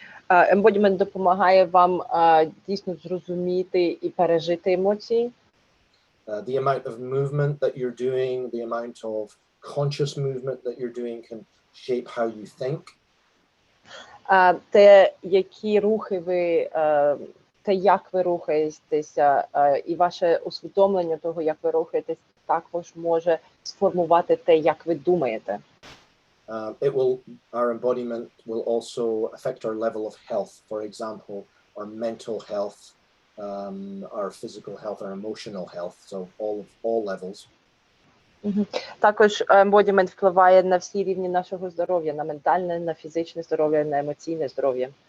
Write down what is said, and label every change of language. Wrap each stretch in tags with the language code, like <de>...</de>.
<uk>Embodiment допомагає вам дійсно зрозуміти і пережити емоції.</uk> <en>The amount of movement that you're doing, the amount of conscious movement that you're doing can shape how you think.</en> <uk>Те, які рухи ви, те, як ви рухаєтеся, і ваше усвідомлення того, як ви рухаєтесь, також може сформувати те, як ви думаєте.</uk> <en>Our embodiment will also affect our level of health. For example, our mental health, our physical health, our emotional health. So all levels.</en> <uk>Також embodiment впливає на всі рівні нашого здоров'я, на ментальне, на фізичне здоров'я, на емоційне здоров'я.</uk>